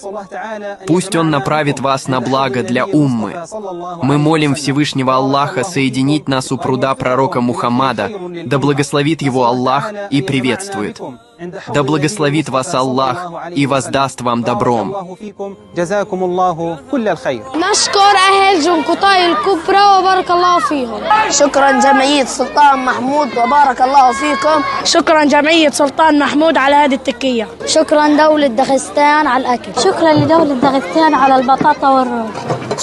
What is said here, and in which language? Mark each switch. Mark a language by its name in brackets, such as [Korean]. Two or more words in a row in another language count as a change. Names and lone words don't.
[Russian] Пусть Он направит вас на благо для уммы. Мы молим Всевышнего Аллаха соединить нас у пруда пророка Мухаммада, да благословит его Аллах и приветствует. Да благословит вас Аллах и воздаст вам добром. [Arabic] نشكر أهل جنقطاي الكبرى وبارك الله فيهم. شكرا جمعية سلطان محمود وبارك الله فيكم. شكرا جمعية سلطان محمود على هذه التكية. شكرا دولة داغستان على الأكل. شكرا لدولة داغستان على البطاطا والرز.